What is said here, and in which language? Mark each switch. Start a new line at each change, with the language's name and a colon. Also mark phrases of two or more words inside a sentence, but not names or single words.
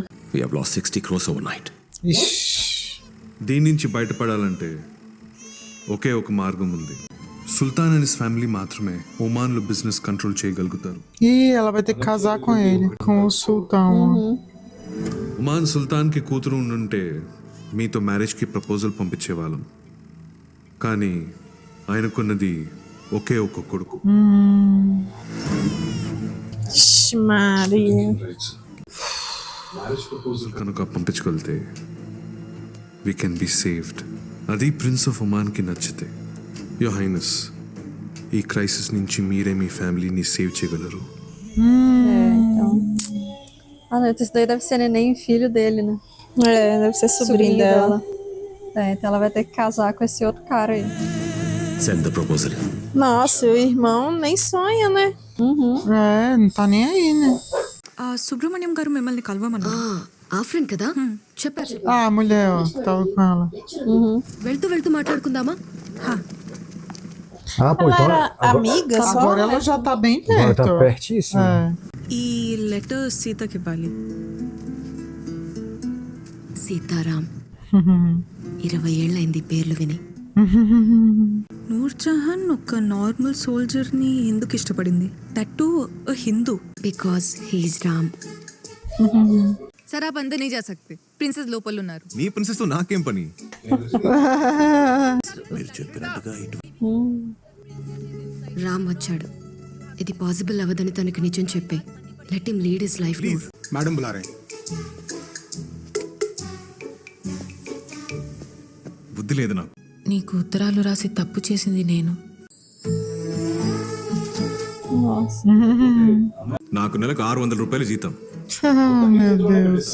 English: We have lost 60 crores overnight.
Telugu: దీని నుంచి బయటపడాలంటే ఒకే ఒక మార్గం ఉంది.
English: Sultan and his family
Telugu: మాత్రమే ఒమాన్లో
English: business control
Telugu: చేయగలుగుతారు.
Portuguese: E ela vai ter que casar com ele, com o sultão.
Telugu: ఒమాన్ సుల్తాన్కి కూతురు ఉండుంటే మీతో
English: marriageకి proposal
Telugu: పంపించేవాళ్ళం. కానీ ఆయనకున్నది ఒకే ఒక కొడుకు. Maria.
English: marriage proposal
Telugu: కనుక పంపించగలితే
English: we can be saved.
Telugu: అది
English: Prince of Omanకి
Telugu: నచ్చితే.
English: Your Highness,
Telugu: ఈ క్రైసిస్ నుంచి మీరే మీ ఫ్యామిలీని సేవ్ చేయగలరు.
Portuguese: Então. Ah, não, isso daí deve ser neném filho dele, né? Deve ser sobrinho dela. Então ela vai ter que casar com esse outro cara aí.
English: Send the proposal.
Portuguese: Nossa, o irmão nem sonha, né? É, não tá nem aí, né?
Telugu: సుబ్రహ్మణ్యం గారు మిమ్మల్ని కలవమన్నారు. ఆ ఫ్రెండ్ కదా, చెప్పారు.
Portuguese: Ah, a mulher, ó, tava com ela.
Telugu: వెళ్తూ వెళ్తూ మాట్లాడుకుందామా?
Portuguese: Ah, pô, então. Amiga só? Agora ela já tá bem Agora perto. tá pertíssimo.
Telugu: ఈ లెటర్ సీతకి ఇవ్వాలి. సీతారాం 20 ఏళ్ళైంది పేర్లు విని. నూర్జహాన్ ఒక
English: normal soldierని
Telugu: ఎందుకు ఇష్టపడింది?
English: That too Hindu. Because he's Ram.
Hindi: सर आप अंदर नहीं जा सकते, प्रिंसेस
Telugu: లోపల ఉన్నారు. నీ ప్రిన్సెస్ తో నాకేం పని? రామ్ వచ్చాడు. ఇది పాసిబుల్ అవ్వదని తనకి నిజం చెప్పే.
English: Let him lead his life.
Hindi: मैडम बुला रहे हैं.
Telugu: బుద్ధి లేదు నాకు. నీకు ఉత్తరాలు రాసి తప్పు చేసింది నేను. నాకు నెలకు 600 రూపాయలు జీతం.
Portuguese: Meu Deus.